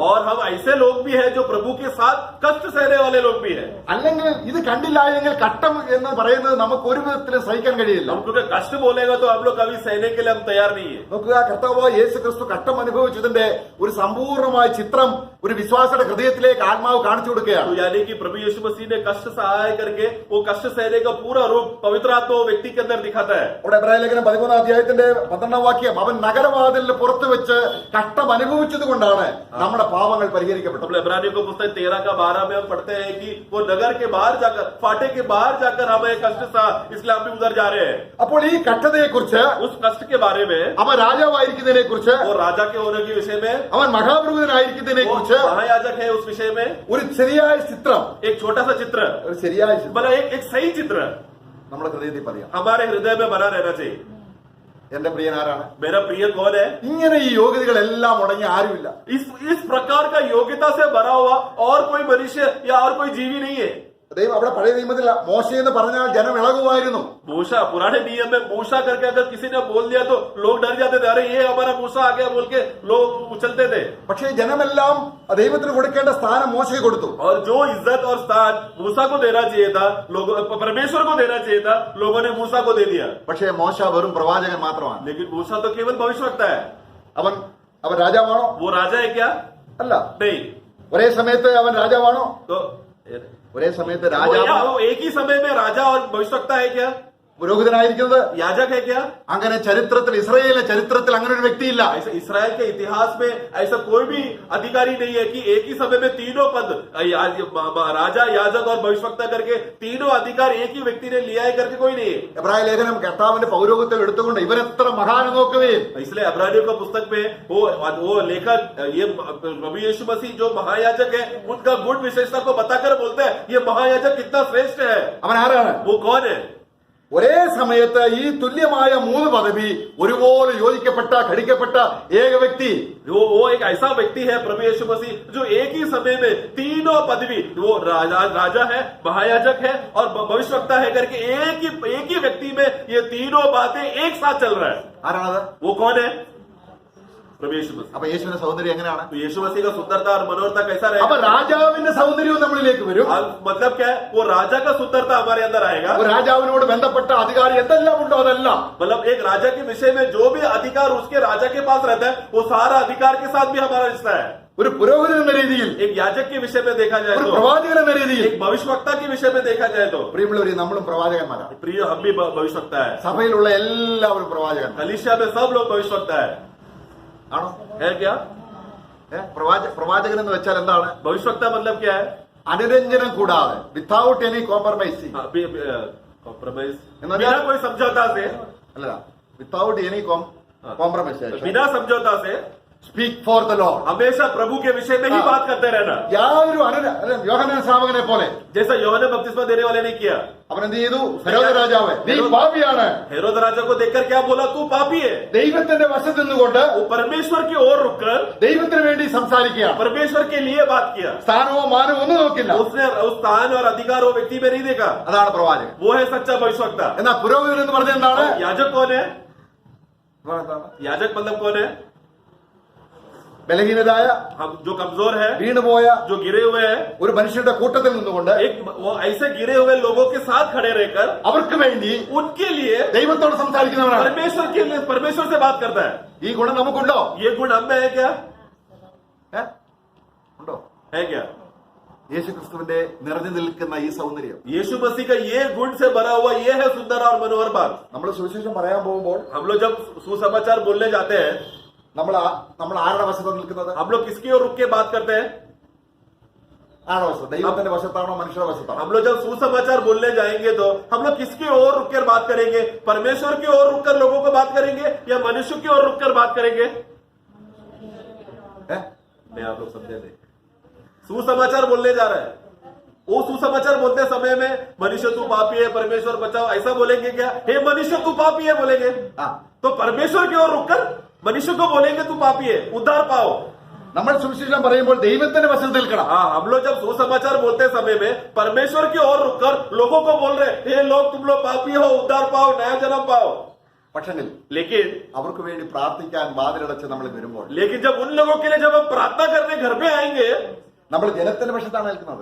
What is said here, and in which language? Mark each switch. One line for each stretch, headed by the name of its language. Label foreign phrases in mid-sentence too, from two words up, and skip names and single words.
Hindi: और हम ऐसे लोग भी हैं जो प्रभु के साथ कष्ट सहने वाले लोग भी हैं.
Malayalam: അല്ലെങ്കിൽ ഇത് കണ്ടില്ല എങ്കിൽ കഷ്ടം എന്ന് പറയുന്നത് നമുക്ക് ഒരു വിധത്തിലും സഹിക്കാൻ കഴിയില്ല.
Hindi: हम क्योंकि कष्ट बोलेगा तो हम लोग कभी सहने के लिए हम तैयार तैयार नहीं है।
Malayalam: നോക്കുക, കർത്താവായ യേശു ക്രിസ്തു കഷ്ടം അനുഭവിച്ചതിന്റെ ഒരു സമ്പൂർണ്ണമായ ചിത്രം ഒരു വിശ്വാസിയുടെ ഹൃദയത്തിലേക്ക് ആത്മാവ് കാണിച്ചു കൊടുക്കുകയാണ്.
Hindi: तो यानी कि प्रभु यीशु मसीह ने कष्ट सहाय करके वो कष्ट सहने का पूरा रूप पवित्र आत्मा वो व्यक्ति के अंदर दिखाता है।
Malayalam: ഇവിടെ എബ്രായ ലേഖനം 13 അധ്യായത്തിന്റെ 12 വാക്യം, അവൻ നഗരവാതിലിന് പുറത്ത് വെച്ച് കഷ്ടം അനുഭവിച്ചത് കൊണ്ടാണ് നമ്മുടെ പാപങ്ങൾ പരിഹരിക്കപ്പെട്ടത്.
Hindi: हम इब्रानियों को पुस्तक 13 का 12 में हम पढ़ते हैं कि वो नगर के बाहर जाकर, फाटे के बाहर जाकर हमें कष्ट सा इसलिए हम भी उधर जा रहे हैं।
Malayalam: അപ്പോൾ ഈ കഷ്ടതയെ കുറിച്ച്,
Hindi: उस कष्ट के बारे में,
Malayalam: അവൻ രാജാവായിരിക്കുന്നതിനെ കുറിച്ച്,
Hindi: वो राजा के होने के विषय में,
Malayalam: അവൻ മഹാപുരോഹിതനായിരിക്കുന്നതിനെ
Hindi: वो
Malayalam: കുറിച്ച്
Hindi: महायाजक है उस विषय में
Malayalam: ഒരു ശരിയായ ചിത്രം,
Hindi: एक छोटा सा चित्र,
Malayalam: ഒരു ശരിയായ ചിത്രം
Hindi: मतलब एक सही चित्र
Malayalam: നമ്മുടെ ഹൃദയത്തിൽ പറയാം.
Hindi: हमारे हृदय में बना रहना चाहिए।
Malayalam: എന്റെ പ്രിയനാരാണ്?
Hindi: मेरा प्रिय कौन है?
Malayalam: ഇങ്ങനെ ഈ യോഗ്യതകളെല്ലാം ഉടങ്ങി ആരുമില്ല.
Hindi: इस प्रकार का योग्यता से भरा हुआ और कोई मनुष्य या और कोई जीवी नहीं है।
Malayalam: ദൈവം അവിടെ പഴയ നിയമത്തിൽ മോശ എന്ന് പറഞ്ഞാൽ ജനം ഇളകുമായിരുന്നു.
Hindi: मूसा, पुराने नियम में मूसा करके अगर किसी ने बोल दिया तो लोग डर जाते थे, अरे ये हमारा मूसा आ गया बोल के लोग उछलते थे।
Malayalam: പക്ഷേ ജനമെല്ലാം ദൈവത്തിന് കൊടുക്കേണ്ട സ്ഥാനം മോശയ്ക്ക് കൊടുത്തു.
Hindi: और जो इज्जत और स्थान मूसा को देना चाहिए था, लोगों परमेश्वर को देना चाहिए था, लोगों ने मूसा को दे दिया।
Malayalam: പക്ഷേ മോശ വെറും പ്രവാചകൻ മാത്രമാണ്.
Hindi: लेकिन मूसा तो केवल भविष्यवक्ता है।
Malayalam: അവൻ രാജാവാണോ?
Hindi: वो राजा है क्या?
Malayalam: അല്ല.
Hindi: नहीं।
Malayalam: ഒരേ സമയത്ത് അവൻ രാജാവാണോ?
Hindi: तो
Malayalam: ഒരേ സമയത്ത്
Hindi: वो
Malayalam: രാജാവ്
Hindi: एक ही समय में राजा और भविष्यवक्ता है क्या?
Malayalam: പുരോഹിതനായിരിക്കുന്നത്?
Hindi: याजक है क्या?
Malayalam: അങ്ങനെ ചരിത്രത്തിൽ, ഇസ്രായേലിലെ ചരിത്രത്തിൽ അങ്ങനെ ഒരു വ്യക്തിയില്ല.
Hindi: ऐसा इसराइल के इतिहास में ऐसा कोई भी अधिकारी नहीं है कि एक ही समय में तीनों पद, राजा, याजक और भविष्यवक्ता करके तीनों अधिकार एक ही व्यक्ति ने लिया है करके कोई नहीं है।
Malayalam: എബ്രായ ലേഖനം കർത്താവിന്റെ പൗരോഹിത്യം എടുത്തുകൊണ്ട് ഇവരെത്ര മഹാൻ നോക്കുകയും
Hindi: इसलिए इब्रानियों का पुस्तक में वो लेखक, ये प्रभु यीशु मसीह जो महायाजक है उनका गुण विशेषता को बताकर बोलते हैं ये महायाजक कितना श्रेष्ठ है।
Malayalam: അവൻ ആരാണ്?
Hindi: वो कौन है?
Malayalam: ഒരേ സമയത്ത് ഈ തുല്യമായ 3 പദവി ഒരുപോലെ യോജിക്കപ്പെട്ട, ഘടിക്കപ്പെട്ട ഏക വ്യക്തി.
Hindi: वो एक ऐसा व्यक्ति है प्रभु यीशु मसीह जो एक ही समय में तीनों पदवी, वो राजा है, महायाजक है और भविष्यवक्ता है करके एक ही व्यक्ति में ये तीनों बातें एक साथ चल रहा है।
Malayalam: ആരാണത്?
Hindi: वो कौन है? प्रभु यीशु मसीह।
Malayalam: അപ്പൊ യേശുവിന്റെ സൗന്ദര്യം എങ്ങനെയാണ്?
Hindi: तो यीशु मसीह का सुंदरता और मनोहरता कैसा
Malayalam: അപ്പൊ
Hindi: रहेगा?
Malayalam: രാജാവിന്റെ സൗന്ദര്യവും നമ്മളിലേക്ക് വരും.
Hindi: मतलब क्या है? वो राजा का सुंदरता हमारे अंदर आएगा।
Malayalam: ഒരു രാജാവിനോട് ബന്ധപ്പെട്ട അധികാരി എന്തെല്ലാം ഉണ്ടോ അതെല്ലാം,
Hindi: मतलब एक राजा के विषय में जो भी अधिकार उसके राजा के पास रहता है वो सारा अधिकार के साथ भी हमारा रिश्ता है।
Malayalam: ഒരു പുരോഹിതൻ എന്ന രീതിയിൽ,
Hindi: एक याजक के विषय में देखा जाए
Malayalam: ഒരു
Hindi: तो,
Malayalam: പ്രവാചകൻ എന്ന രീതിയിൽ,
Hindi: एक भविष्यवक्ता के विषय में देखा जाए तो,
Malayalam: പ്രിയമുള്ളവരെ, നമ്മളും പ്രവാചകന്മാരാണ്.
Hindi: प्रिय हम भी भविष्यवक्ता है।
Malayalam: സഭയിലുള്ള എല്ലാവരും പ്രവാചകന്മാർ
Hindi: कलीसिया में सब लोग भविष्यवक्ता है।
Malayalam: ആണോ?
Hindi: है क्या?
Malayalam: പ്രവാചകൻ എന്ന് വെച്ചാൽ എന്താണ്?
Hindi: भविष्यवक्ता मतलब क्या है?
Malayalam: അനുരഞ്ജനം കൂടാതെ,
English: without any compromising,
Hindi: कॉम्प्रोमाइज,
Malayalam: എന്നാ
Hindi: बिना कोई समझौता से,
Malayalam: അല്ല,
English: without any compromisation,
Hindi: बिना समझौता से
English: Speak for the Lord.
Hindi: हमेशा प्रभु के विषय में ही बात करते रहना।
Malayalam: യാതൊരു യോഹന്നാൻ ശ്രാവകനെ പോലെ
Hindi: जैसा यूहन्ना बपतिस्मा देने वाले ने किया।
Malayalam: അവൻ എന്ത് ചെയ്തു? ഹെരോദ രാജാവ്, നീ പാപിയാണ്.
Hindi: हेरोद राजा को देखकर क्या बोला? तू पापी है।
Malayalam: ദൈവത്തിന്റെ വശത്ത് നിന്നുകൊണ്ട്
Hindi: वो परमेश्वर की ओर रुककर
Malayalam: ദൈവത്തിന് വേണ്ടി സംസാരിക്കുകയാണ്.
Hindi: परमेश्वर के लिए बात किया।
Malayalam: സ്ഥാനമോ മാനമോ ഒന്നും നോക്കില്ല.
Hindi: उसने उस स्थान और अधिकार वो व्यक्ति में नहीं देखा।
Malayalam: അതാണ് പ്രവാചകൻ.
Hindi: वो है सच्चा भविष्यवक्ता।
Malayalam: എന്നാൽ പുരോഹിതൻ എന്ന് പറഞ്ഞ എന്താണ്?
Hindi: याजक कौन है? याजक मतलब कौन है?
Malayalam: ബലഹീനരായ,
Hindi: हम जो कमजोर है,
Malayalam: വീണുപോയ
Hindi: जो गिरे हुए हैं,
Malayalam: ഒരു മനുഷ്യരുടെ കൂട്ടത്തിൽ നിന്നുകൊണ്ട്
Hindi: एक वो ऐसे गिरे हुए लोगों के साथ खड़े रहकर
Malayalam: അവർക്ക് വേണ്ടി
Hindi: उनके लिए
Malayalam: ദൈവത്തോട് സംസാരിക്കുന്നവനാണ്.
Hindi: परमेश्वर के लिए परमेश्वर से बात करता है।
Malayalam: ഈ ഗുണം നമുക്കുണ്ടോ?
Hindi: ये गुण हम में है क्या?
Malayalam: ഉണ്ടോ?
Hindi: है क्या?
Malayalam: യേശു ക്രിസ്തുവിന്റെ നിറഞ്ഞു നിൽക്കുന്ന ഈ സൗന്ദര്യം
Hindi: यीशु मसीह का ये गुण से भरा हुआ ये है सुंदर और मनोहर बात।
Malayalam: നമ്മൾ സുവിശേഷം പറയാൻ പോകുമ്പോൾ
Hindi: हम लोग जब सुसमाचार बोलने जाते हैं,
Malayalam: നമ്മൾ ആരുടെ വശത്താണ് നിൽക്കുന്നത്?
Hindi: हम लोग किसकी ओर रुक के बात करते हैं?
Malayalam: ആരുടെ വശത്ത്? ദൈവത്തിന്റെ വശത്താണോ മനുഷ്യരുടെ വശത്താണോ?
Hindi: हम लोग जब सुसमाचार बोलने जाएंगे तो हम लोग किसकी ओर रुककर बात करेंगे? परमेश्वर की ओर रुककर लोगों को बात करेंगे या मनुष्य की ओर रुककर बात करेंगे? नहीं, आप लोग समझे नहीं। सुसमाचार बोलने जा रहा है, वो सुसमाचार बोलते समय में मनुष्य तू पापी है, परमेश्वर बचाओ, ऐसा बोलेंगे क्या? हे मनुष्य तू पापी है बोलेंगे? तो परमेश्वर की ओर रुककर मनुष्य को बोलेंगे तू पापी है, उद्धार पाओ।
Malayalam: നമ്മൾ സുവിശേഷം പറയുമ്പോൾ ദൈവത്തിന്റെ വശത്ത് നിൽക്കണം.
Hindi: हाँ, हम लोग जब सुसमाचार बोलते समय में परमेश्वर की ओर रुककर लोगों को बोल रहे, हे लोग तुम लोग पापी हो, उद्धार पाओ, नया जन्म पाओ।
Malayalam: പക്ഷെങ്കിൽ
Hindi: लेकिन
Malayalam: അവർക്ക് വേണ്ടി പ്രാർത്ഥിക്കാൻ വാതിലടച്ച് നമ്മൾ വരുമ്പോൾ
Hindi: जब उन लोगों के लिए जब हम प्रार्थना करने घर में आएंगे,
Malayalam: നമ്മൾ ജനത്തിന്റെ വശത്താണ് നിൽക്കുന്നത്.